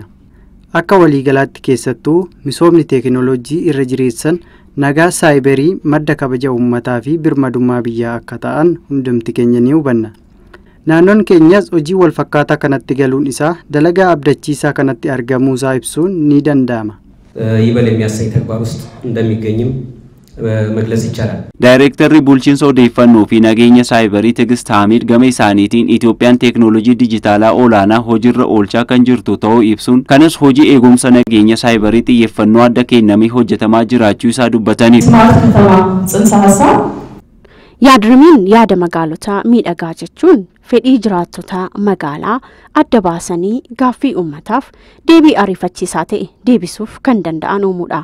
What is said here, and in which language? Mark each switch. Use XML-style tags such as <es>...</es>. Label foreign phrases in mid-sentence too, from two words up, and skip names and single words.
<om>Akka waliigalaatti keessattuu misoomni teeknooloojii irra jireessan nagaa saayibarii madda kabaja uummataa fi birmadummaa biyyaa akka ta'an hundumti keenya ni hubanna. Naannoon keenyas hojii wal fakkaataa kanatti galuun isaa dalagaa abdachiisaa kanatti argamuu isaa ibsuun ni danda'ama.</om> <am>ይበል የሚያሰኝ ተግባር ውስጥ እንደሚገኝም መግለጽ ይቻላል።</am> <om>Daayirektarri bulchiinsa odeeffannoo fi nageenya saayibarii Tigist Haamid gama isaaniitiin Itoophiyaan teeknooloojii dijitaalaa olaanaa hojiirra oolchaa kan jirtu ta'uu ibsuun kanas hojii eegumsa nageenya saayibarii xiyyeeffannoo adda kennamee hojjetamaa jiraachuu isaa dubbataniiru. Yaadrimiin yaada magaalotaa miidhagaa jechuun fedhii jiraattota magaalaa adda baasanii gaaffii uummataaf deebii ariifachiisaa ta'e deebisuuf kan danda'an uumuudha.</om>